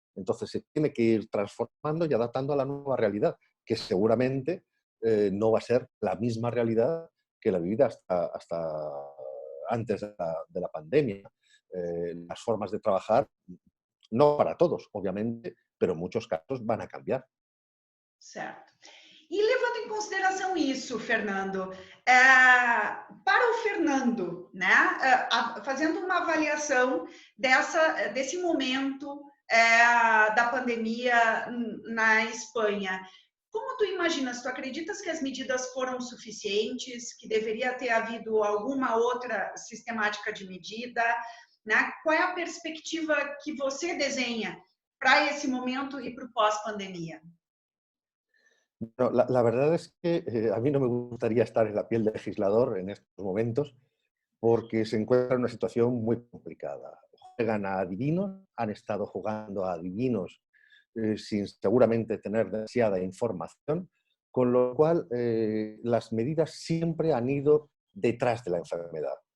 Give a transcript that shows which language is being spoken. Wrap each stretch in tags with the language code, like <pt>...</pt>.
<es>Entonces se tiene que ir transformando y adaptando a la nueva realidad, que seguramente no va a ser la misma realidad que la vivida hasta antes de la pandemia. Las formas de trabajar, no para todos, obviamente, pero en muchos casos van a cambiar.</es> <pt>Certo. E levando em consideração isso, Fernando, para o Fernando, né, fazendo uma avaliação desse momento da pandemia na Espanha, como tu imaginas? Tu acreditas que as medidas foram suficientes, que deveria ter havido alguma outra sistemática de medida, né? Qual é a perspectiva que você desenha para esse momento e para o pós-pandemia?</pt> <es>No, la verdad es que a mí no me gustaría estar en la piel del legislador en estos momentos porque se encuentra en una situación muy complicada. Juegan a adivinos, han estado jugando a adivinos sin seguramente tener demasiada información, con lo cual las medidas siempre han ido detrás de la enfermedad.</es>